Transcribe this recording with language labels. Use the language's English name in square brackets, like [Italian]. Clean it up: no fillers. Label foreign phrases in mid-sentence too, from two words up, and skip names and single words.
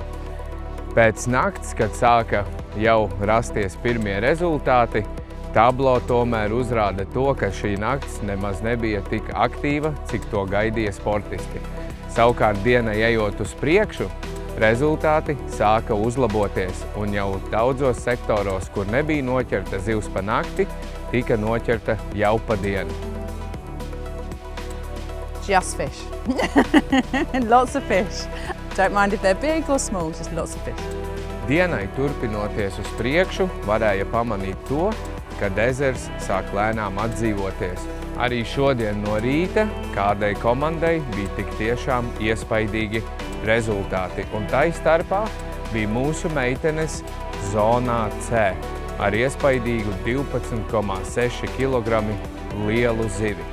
[Latvian] Pēc nakts, kad sāka jau rasties pirmie rezultāti, tablo tomēr uzrāda to, ka šī nakts nemaz nebija tik aktīva, cik to gaidīja sportisti. Savukārt dienai ejot uz priekšu, rezultāti sāka uzlaboties un jau daudzos sektoros, kur nebija noķerta zivs pa nakti, tika noķerta jau pa dienu. [English] Just fish. Lots of fish. Don't mind if they're big or small, just lots of fish. [Latvian] Dienai turpinoties uz priekšu, varēja pamanīt to, kad ezers sāk lēnām atdzīvoties. Arī šodien no rīta kādai komandai bija tik tiešām iespaidīgi rezultāti, un tai starpā bija mūsu meitenes zonā C ar iespaidīgu 12,6 kg lielu zivi.